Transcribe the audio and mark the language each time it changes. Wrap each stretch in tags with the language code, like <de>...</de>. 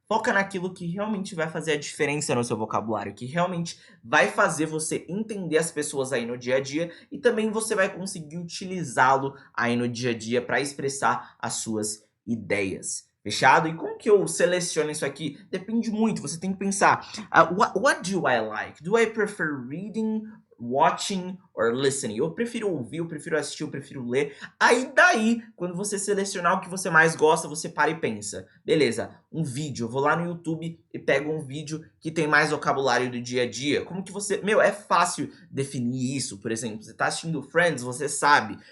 <pt>Foca naquilo que realmente vai fazer a diferença no seu vocabulário, que realmente vai fazer você entender as pessoas aí no dia a dia e também você vai conseguir utilizá-lo aí no dia a dia para expressar as suas ideias. Fechado? E como que eu seleciono isso aqui? Depende muito, você tem que pensar,</pt> <en>what do I like? Do I prefer reading, watching or listening?</en> <pt>Eu prefiro ouvir, eu prefiro assistir, eu prefiro ler. Aí daí, quando você selecionar o que você mais gosta, você para e pensa, beleza, um vídeo, eu vou lá no YouTube e pego um vídeo que tem mais vocabulário do dia a dia. Como que você... Meu, é fácil definir isso, por exemplo, você tá assistindo Friends, você sabe.</pt>